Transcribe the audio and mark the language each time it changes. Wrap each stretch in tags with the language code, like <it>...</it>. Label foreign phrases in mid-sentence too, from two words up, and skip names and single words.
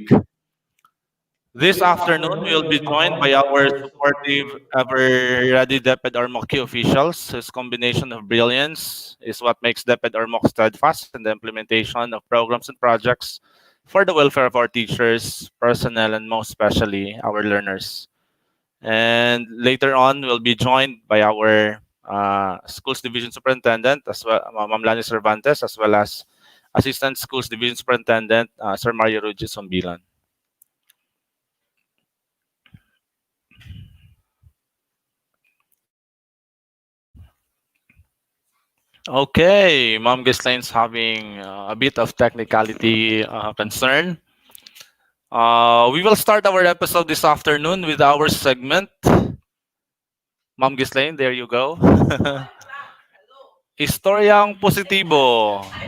<en>This afternoon, we will be joined by our supportive, ever-ready DepEd Ormoc officials, whose combination of brilliance is what makes DepEd Ormoc steadfast in the implementation of programs and projects for the welfare of our teachers, personnel, and most especially our learners. And later on, we'll be joined by our Schools Division Superintendent, as well, Ma'am Lani Cervantes, as well as Assistant Schools Division Superintendent, Sir Mario Rugis Sombilan. Okay, Ma'am Gislane's having a bit of technicality concern. We will start our episode this afternoon with our segment. Ma'am Gislane, there you go. Historyang positibo.</en>